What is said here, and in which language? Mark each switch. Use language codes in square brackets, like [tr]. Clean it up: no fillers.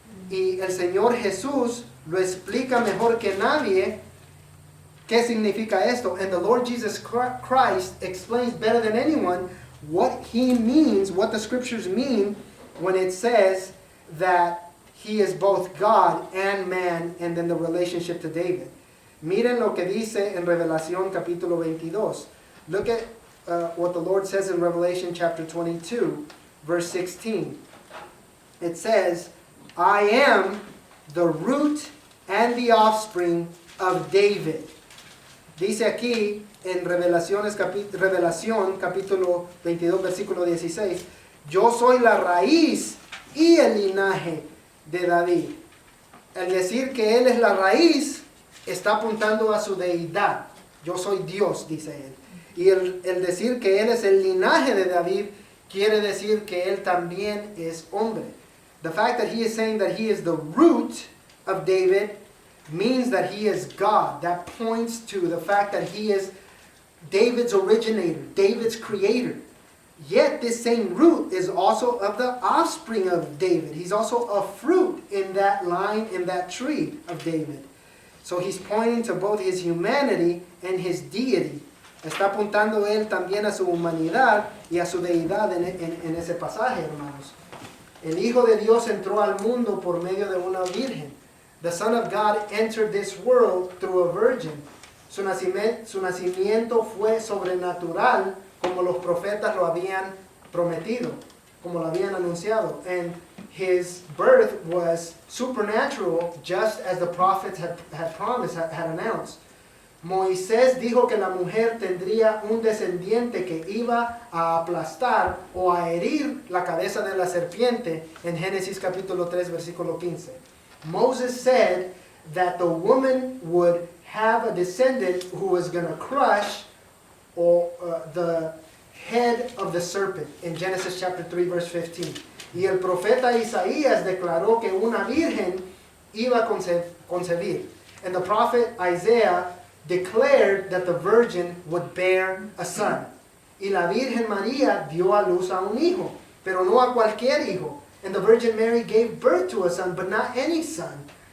[es] Y el Señor Jesús lo explica mejor que nadie qué significa esto. [en] And the Lord Jesus Christ explains better than anyone what He means, what the scriptures mean when it says that He is both God and man, and then the relationship to David. [es] Miren lo que dice en Revelación capítulo 22. [en] Look at what the Lord says in Revelation chapter 22, verse 16. It says, I am the root and the offspring of David. [es] Dice aquí en Revelación capítulo 22, versículo 16, yo soy la raíz y el linaje de David. El decir que Él es la raíz está apuntando a su deidad. Yo soy Dios, dice Él. Y el decir que Él es el linaje de David quiere decir que Él también es hombre. [en] The fact that He is saying that He is the root of David means that He is God. That points to the fact that He is David's originator, David's creator. Yet this same root is also of the offspring of David. He's also a fruit in that line, in that tree of David. So he's pointing to both His humanity and His deity. [es] Está apuntando Él también a su humanidad y a su deidad en ese pasaje, hermanos. El Hijo de Dios entró al mundo por medio de una virgen. [en] The Son of God entered this world through a virgin. [es] Su nacimiento fue sobrenatural, como los profetas lo habían prometido, como lo habían anunciado. [en] And His birth was supernatural, just as the prophets had promised, had announced. [es] Moisés dijo que la mujer tendría un descendiente que iba a aplastar o a herir la cabeza de la serpiente en Génesis capítulo 3, versículo 15. [en] Moses said that the woman would have a descendant who was going to crush the head of the serpent in Genesis chapter 3 verse 15. [es] Y el profeta Isaías declaró que una virgen iba a concebir. [en] And the prophet Isaiah declared that the virgin would bear a son. [es] Y la Virgen María dio a luz a un hijo, pero no a cualquier hijo. [en] And the Virgin Mary gave birth to a son, but not any son.